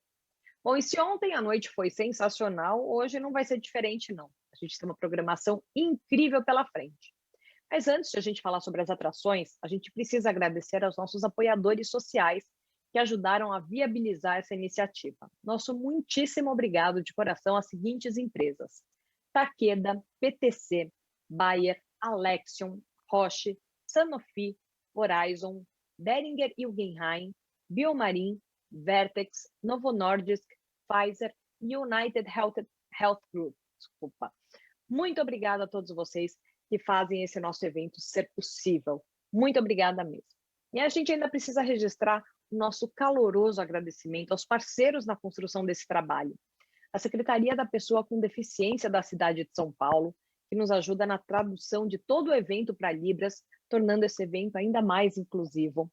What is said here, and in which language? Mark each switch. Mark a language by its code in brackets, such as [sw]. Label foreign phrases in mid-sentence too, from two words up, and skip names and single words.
[pt] Bom, e se ontem a noite foi sensacional, hoje não vai ser diferente, não. A gente tem uma programação incrível pela frente. Mas antes de a gente falar sobre as atrações, a gente precisa agradecer aos nossos apoiadores sociais que ajudaram a viabilizar essa iniciativa. Nosso muitíssimo obrigado de coração às seguintes empresas: Takeda, PTC, Bayer, Alexion, Roche, Sanofi, Horizon, Boehringer Ingelheim, Biomarin, Vertex, Novo Nordisk, Pfizer e United Health Group. Desculpa. Muito obrigada a todos vocês que fazem esse nosso evento ser possível. Muito obrigada mesmo. E a gente ainda precisa registrar o nosso caloroso agradecimento aos parceiros na construção desse trabalho. A Secretaria da Pessoa com Deficiência da cidade de São Paulo, que nos ajuda na tradução de todo o evento para Libras, tornando esse evento ainda mais inclusivo.